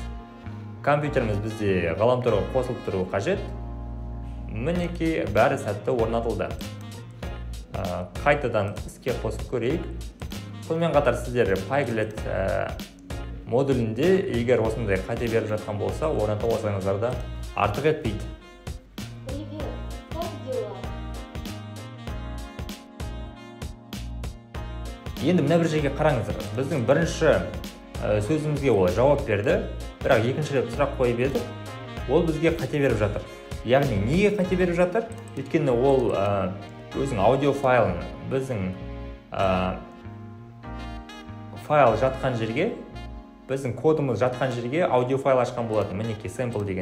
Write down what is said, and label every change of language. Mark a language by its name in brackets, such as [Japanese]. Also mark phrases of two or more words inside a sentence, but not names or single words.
[Kazakh] Компьютеріміз бізде ғаламторға қосылып тұруы қажет. Мінеки бәрі сәтті орнатылды. Қайтадан іске қосып көрейік. Сонымен қатар сіздер Pyglet модулінде егер осындай қате беріп жатқан болса, орната алсаңыздар да артық етпейді. [Russian] Привет, как дела? [Kazakh] Енді мына бір жерге қараңыздар. Біздің бірінші сөзімізге ол жауап берді, бірақ екінші рет сұрақ қойып еді, ол бізге қате беріп жатыр. Яғни неге қате беріп жатыр? Өйткені ол өзінің аудио файлын біздің файл жатқан жерге, біздің кодымыз жатқан жерге аудио файл ашқан болатын, мінеки sample деген.